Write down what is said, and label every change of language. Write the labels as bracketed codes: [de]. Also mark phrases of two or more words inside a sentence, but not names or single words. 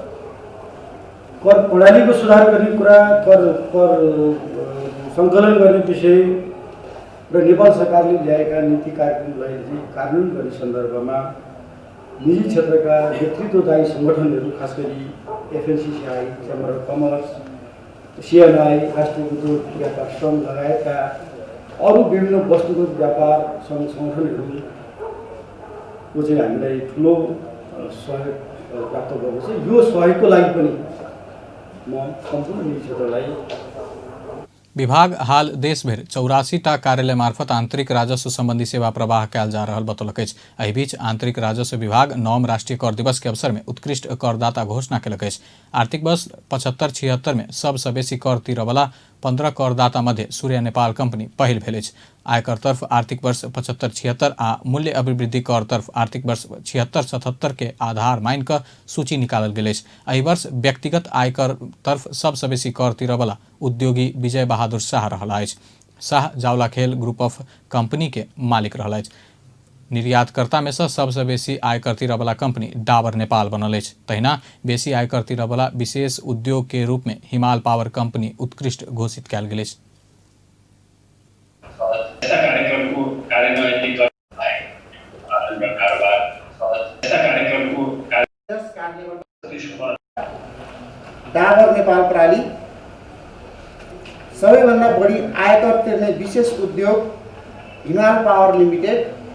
[ne] कर प्रणालीको सुधार गर्ने कुरा, कर सङ्कलन गर्ने विषय र नेपाल सरकारले ल्याएका नीति कार्यक्रमलाई कार्यान्वयन गर्ने सन्दर्भमा निजी क्षेत्रका नेतृत्वदायी सङ्गठनहरू, खास गरी एफएनसिसिआई, चेम्बर अफ कमर्स, सिएनआई, राष्ट्रिय उद्योग व्यापार सङ्घ लगायतका अरू विभिन्न वस्तुगत व्यापार सङ्घ सङ्गठनहरूको चाहिँ हामीलाई ठुलो सहयोग प्राप्त भएको छ। यो सहयोगको लागि पनि म सम्पूर्ण निजी क्षेत्रलाई [mai] विभाग हाल देशभर 84टा कार्यालय मार्फत आंतरिक राजस्व संबंधी सेवा प्रवाह कयल जा रहल बतौलक। एहि बीच आंतरिक राजस्व विभाग 9 राष्ट्रीय कर दिवस के अवसर में उत्कृष्ट करदाता घोषणा कयलक। आर्थिक वर्ष 75-76 में सबसे बेसी कर तिरह वाला 15 करदाता मध्य सूर्य नेपाल कंपनी पहिल भेल। आयकर तरफ आर्थिक वर्ष 75-76 आ मूल्य अभिवृद्धि कर तरफ आर्थिक वर्ष 76-77 के आधार मान क सूची निकालल गेल। एहि वर्ष व्यक्तिगत आयकर तरफ सबसे बेसी कर तिरह वाला उद्योगी विजय बहादुर शाह रहल। शाह जावला खेल ग्रुप ऑफ कंपनी के मालिक रहल। निर्यातकर्ता में से सबसे बेसी आयकर तिरह वाला कंपनी डाबर नेपाल बनल। तहिना बेसी आयकर तिरह वाला विशेष उद्योग के रूप में हिमाल पावर कंपनी उत्कृष्ट घोषित कयल गेल। [ne] डाबर नेपाल प्रणाली सबैभन्दा बढी आयकर तिर्ने विशेष उद्योग हिमाल पावर लिमिटेड,